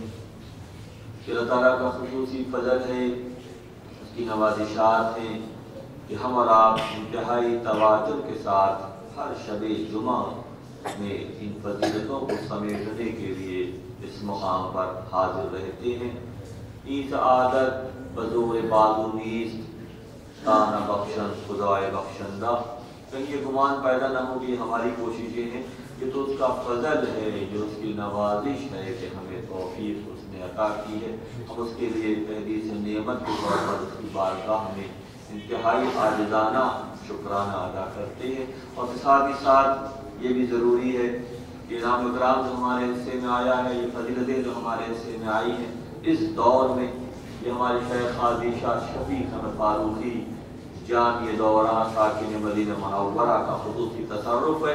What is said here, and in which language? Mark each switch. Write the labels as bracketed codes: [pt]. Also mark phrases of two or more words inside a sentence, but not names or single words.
[ur] اللہ تعالیٰ کا خصوصی فضل ہے، اس کی نوازشات ہیں کہ ہم اور آپ انتہائی تواتر کے ساتھ ہر شب جمعہ میں ان فضیلتوں کو سمیٹنے کے لیے اس مقام پر حاضر رہتے ہیں۔ [fa] این سعادت بزور بازو نیست تانہ بخشن خدائے بخشندہ، [ur] کہیں یہ گمان پیدا نہ ہو کہ ہماری کوششیں ہیں، یہ تو اس کا فضل ہے، جو اس کی نوازش ہے کہ ہمیں توفیق اس نے عطا کی ہے۔ ہم اس کے لیے تحدیث نعمت کے طور پر اس کی بارگاہ میں انتہائی عاجزانہ شکرانہ ادا کرتے ہیں، اور ساتھ ہی ساتھ یہ بھی ضروری ہے کہ انعام اکرام جو ہمارے حصے میں آیا ہے، یہ فضیلتیں جو ہمارے حصے میں آئی ہیں اس دور میں، یہ ہماری شیخ عادشہ شفیق احمد فاروقی جامع دورہ ساکن مدینہ منورہ کا خصوصی تصرف ہے۔